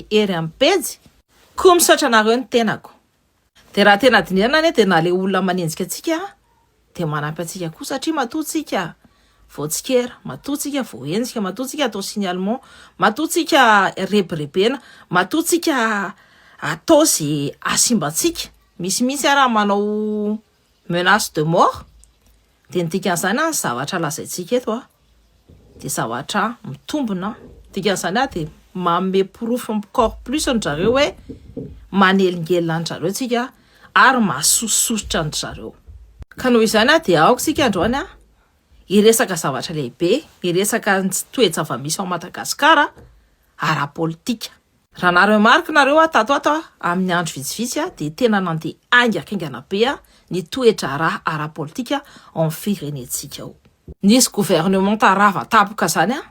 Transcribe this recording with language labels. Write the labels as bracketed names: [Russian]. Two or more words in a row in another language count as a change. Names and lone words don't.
[Malagasy] hery amin'ny pejy koa misaotra anareo ny tenako de raha tena dinirana ane de na le olona manenjika atsika de manampy atsika koa satria matoatsika voatsikera matoatsika voenjika matoatsika atao signalement matoatsika rebirebena matoatsika atao ze asimbatsika misy raha manao [French] menace de mort [Malagasy] de ny dikan'izany ny zavatra lazaitsika eto de zavatra mitombona dikan'izany de manome proof [French] encore plus [Malagasy] ny zareo hoe manelingelina ny zareo tsika ary mahasososotra ny zareo ka noho izany de aoko sika androany iresaka zavatra lehibe iresaka toe-java-misy ao Madagasikara ara-politika raha nareo marika nareo tato amin'ny andro vitsivitsy de tena nandeha aingakaingana be ny toetra ara-politika amin'ny firenentsika ao nisy gouvernement tarava tapoka zany